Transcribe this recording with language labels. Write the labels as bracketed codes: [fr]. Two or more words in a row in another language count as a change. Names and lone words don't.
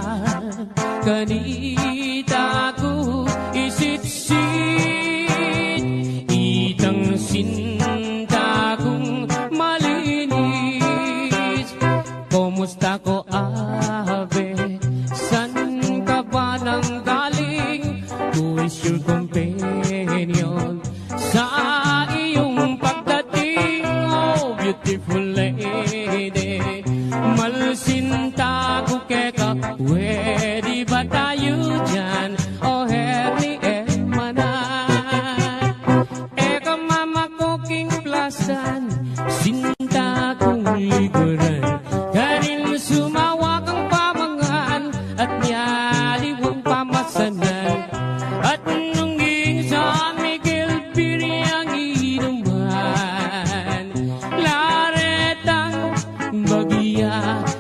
[pam] Kanita ko isitsit, itang sinta kong malinis. Kumusta ko abe, [tl] san ka ba nang galing? [en] Who is your companion [tl] sa iyong pagdating? [en] Oh, beautiful lady, [pam] malsinta ko keka, [tl] pwede ba tayo dyan? [pam] O herni manan, eka mama ko king plasan, sinta kong liguran, kanin sumawa kang pamangan, at nyaliwang pamasanan, at nung San Miguel Piriang inuman, laretang bagya